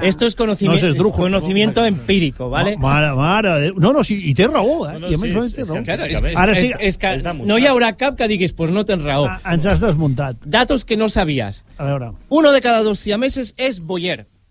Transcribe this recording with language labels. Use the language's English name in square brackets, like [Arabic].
[Spanish] Esto es conocimiento empírico, ¿vale? [Catalan] Mare, no, no, sí, i té raó, eh? Ara sí, no hi haurà cap que diguis, pues no tens raó. Ens has desmuntat. [Spanish] Datos que no sabías. [Catalan] A veure. [Spanish] Uno de cada dos siameses es voyeur.